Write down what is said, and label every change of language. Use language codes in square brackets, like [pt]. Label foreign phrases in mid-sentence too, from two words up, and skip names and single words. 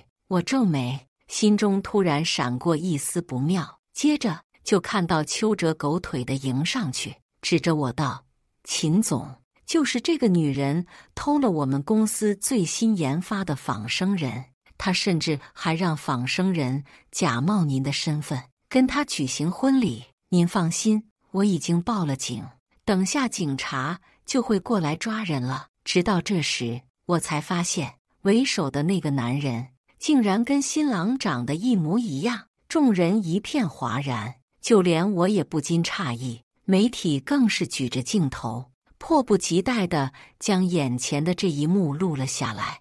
[zh] 我皺眉，心中突然閃過一絲不妙，接着就看到邱哲狗腿地迎上去，指着我道：“秦總，就是這個女人偷了我們公司最新研發的仿生人， 他甚至還讓仿生人假冒您的身份，跟他舉行婚禮。您放心，我已經報了警，等下警察就會過來抓人了。直到這時，我才發現為首的那個男人竟然跟新郎長得一模一樣，眾人一片嘩然，就連我也不禁詫異。媒體更是舉着鏡頭，迫不及待地將眼前的這一幕錄了下來。